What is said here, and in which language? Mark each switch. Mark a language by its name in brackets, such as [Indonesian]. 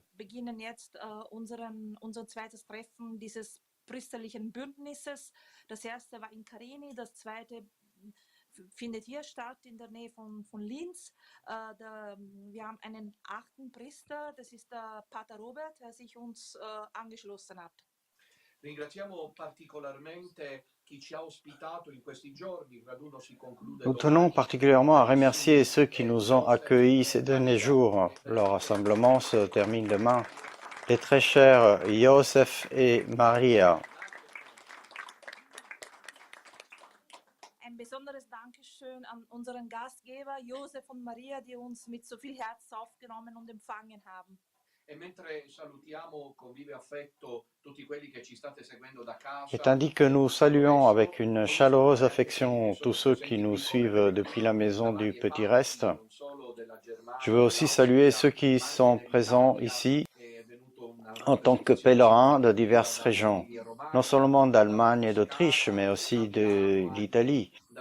[German] Beginnen jetzt unser zweites Treffen dieses priesterlichen Bündnisses. Das erste war in Karini, das zweite findet hier statt in der Nähe von Linz. Wir haben einen 8. Priester, das ist der Pater Robert, der sich uns angeschlossen hat. [Italian] Ringraziamo particolarmente chi ci ha ospitato in questi giorni. Il raduno si conclude [French] Nous tenons [Italian] domani. [French] particulièrement à remercier ceux qui nous ont accueillis ces derniers jours. Le rassemblement se termine demain. Les très chers Joseph et Maria. [German] Ein besonderes Dankeschön an unseren Gastgeber Josef und Maria, die uns mit so viel Herz aufgenommen und empfangen haben. [Italian] E mentre salutiamo con vive affetto tutti quelli che ci state seguendo da casa, [French] Et tandis que nous saluons avec une chaleureuse affection tous ceux qui nous suivent depuis la maison du Petit Reste, je veux aussi saluer ceux qui sont présents ici en tant que pèlerins de diverses régions, non seulement d'Allemagne et d'Autriche, mais aussi de l'Italie.